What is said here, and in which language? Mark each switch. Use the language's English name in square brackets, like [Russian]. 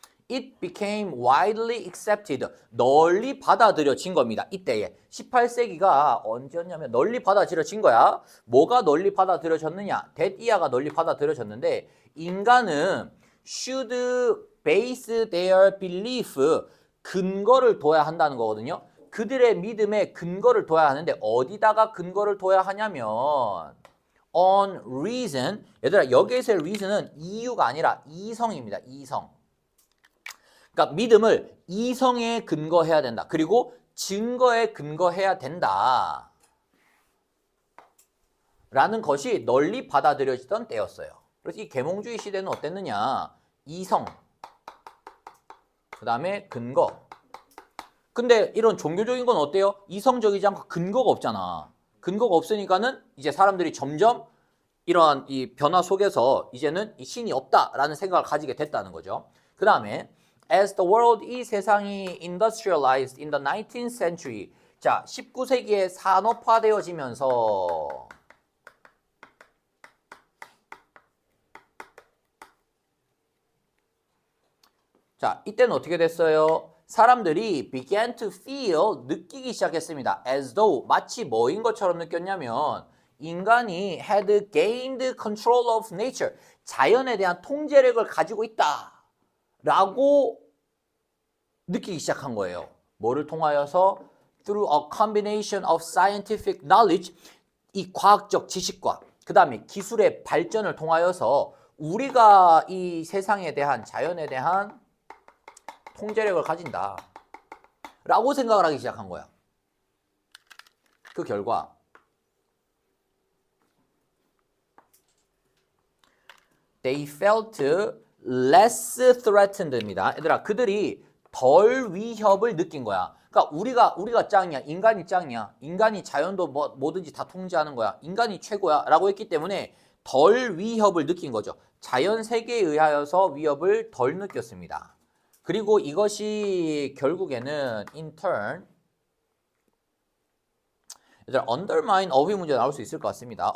[English] It became widely accepted. [Korean] 널리 받아들여진 겁니다. 이때에. 18세기가 언제였냐면 널리 받아들여진 거야. 뭐가 널리 받아들여졌느냐? [English] that year [Korean] 가 널리 받아들여졌는데 인간은 [English] should base their belief [Korean] 근거를 둬야 한다는 거거든요. 그들의 믿음에 근거를 둬야 하는데 어디다가 근거를 둬야 하냐면 [English] on reason. [Korean] 얘들아 여기에서의 reason은 이유가 아니라 이성입니다. 이성. 그러니까 믿음을 이성에 근거해야 된다. 그리고 증거에 근거해야 된다. 라는 것이 널리 받아들여지던 때였어요. 그래서 이 계몽주의 시대는 어땠느냐? 이성, 그 다음에 근거. 근데 이런 종교적인 건 어때요? 이성적이지 않고 근거가 없잖아. 근거가 없으니까는 이제 사람들이 점점 이러한 이 변화 속에서 이제는 이 신이 없다라는 생각을 가지게 됐다는 거죠. 그 다음에 [English] as the world, [Korean] 이 세상이 [English] industrialized in the 19th century. [Korean] 자, 19세기에 산업화되어지면서 자, 이때는 어떻게 됐어요? 사람들이 [English] began to feel, [Korean] 느끼기 시작했습니다. [English] as though, [Korean] 마치 뭐인 것처럼 느꼈냐면 인간이 [English] had gained control of nature, [Korean] 자연에 대한 통제력을 가지고 있다 라고 느끼기 시작한 거예요. 뭐를 통하여서? [English] through a combination of scientific knowledge, [Korean] 이 과학적 지식과 그 다음에 기술의 발전을 통하여서 우리가 이 세상에 대한, 자연에 대한 통제력을 가진다 라고 생각을 하기 시작한 거야. 그 결과 [English] they felt less threatened입니다. [Korean] 얘들아, 그들이 덜 위협을 느낀 거야. 그러니까 우리가 짱이야. 인간이 짱이야. 인간이 자연도 뭐든지 다 통제하는 거야. 인간이 최고야 라고 했기 때문에 덜 위협을 느낀 거죠. 자연 세계에 의하여서 위협을 덜 느꼈습니다. 그리고 이것이 결국에는 [English] in turn, [Korean] 얘들아, undermine 어휘 문제 나올 수 있을 것 같습니다.